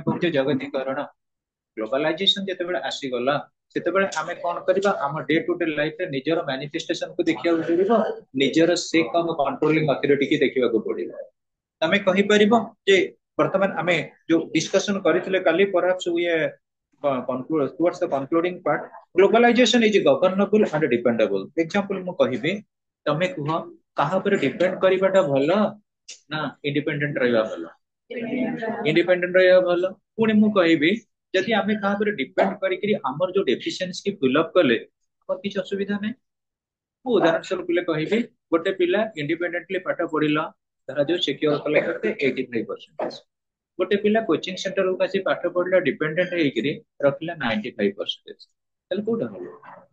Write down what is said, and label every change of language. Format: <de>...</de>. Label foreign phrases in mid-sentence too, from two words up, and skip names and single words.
<or>କହୁଛେ ଜଗତୀକରଣ ଗ୍ଲୋବାଲାଇଜେସନ ଯେତେବେଳେ ଆସିଗଲା ସେତେବେଳେ ଆମେ କଣ କରିବା ଆମ</or> <en>day to day life</en> <or>ରେ ନିଜର ମ୍ୟାନିଫେଷ୍ଟେସନ କୁ ଦେଖିବାକୁ ପଡିବ ନିଜର</or> <en>sake of controlling authority</en> <or>କି ଦେଖିବାକୁ ପଡିବ ତମେ କହିପାରିବ ଯେ ବର୍ତ୍ତମାନ ଆମେ ଯୋଉ ଡିସ୍କସନ କରିଥିଲେ କାଲି</or> <en>perhaps we conclude towards the concluding part globalization is governable and dependable</en> <or>example ମୁଁ କହିବି ତମେ କୁହ କାହା ଉପରେ ଡିପେଣ୍ଡ କରିବାଟା ଭଲ ନା ଇଣ୍ଡିପେଣ୍ଡେଣ୍ଟ ରହିବା ଭଲ ଇଣ୍ଡିପେଣ୍ଡେଣ୍ଟ ରହିବା ଭଲ ପୁଣି ମୁଁ କହିବି ଯଦି ଆମେ କାହା ଉପରେ ଡିପେଣ୍ଡ କରିକି ଆମର ଯୋଉ ଡେଫିସିଏନ୍ସି କି</or> <en>fill up</en> <or>କଲେ ଆମର କିଛି ଅସୁବିଧା ନାହିଁ ମୁଁ ଉଦାହରଣ ସ୍ୱରୂପ କହିବି ଗୋଟେ ପିଲା ଇଣ୍ଡିପେଣ୍ଡେଣ୍ଟଲି ପାଠ ପଢିଲା ଧରାଯାଉ ସିକ୍ୟୁର କଲା କେତେ 85% ଗୋଟେ ପିଲା</or> <en>coaching centerku</en> <or>ଆସି ପାଠ ପଢିଲା ଡିପେଣ୍ଡେଣ୍ଟ ହେଇକିରି ରଖିଲା 95% ତାହେଲେ କୋଉଟା ହବ</or>